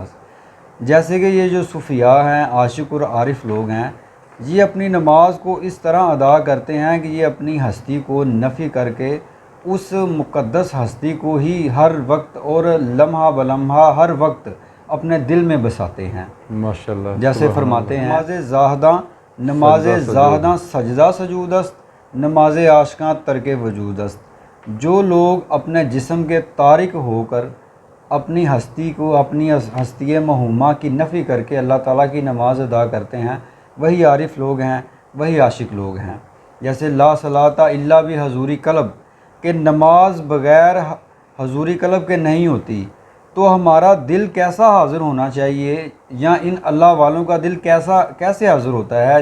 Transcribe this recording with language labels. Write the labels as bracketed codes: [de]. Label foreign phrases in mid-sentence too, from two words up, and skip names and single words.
[ur] جیسے کہ یہ جو صوفیاء ہیں، عاشق اور عارف لوگ ہیں، یہ اپنی نماز کو اس طرح ادا کرتے ہیں کہ یہ اپنی ہستی کو نفی کر کے اس مقدس ہستی کو ہی ہر وقت اور لمحہ بلمحہ ہر وقت اپنے دل میں بساتے ہیں۔ ماشاءاللہ، جیسے فرماتے ہیں، [fa] نماز زاہداں سجدہ سجود است، نماز عاشقاں ترک وجود است۔ [ur] جو لوگ اپنے جسم کے تارک ہو کر اپنی ہستی کو، اپنی ہستی موہومہ کی نفی کر کے اللہ تعالیٰ کی نماز ادا کرتے ہیں، وہی عارف لوگ ہیں، وہی عاشق لوگ ہیں۔ جیسے [ar] لا صلاۃ الا بحضور قلب، [ur] کہ نماز بغیر حضور قلب کے نہیں ہوتی، تو ہمارا دل کیسا حاضر ہونا چاہیے، یا ان اللہ والوں کا دل کیسے حاضر ہوتا ہے؟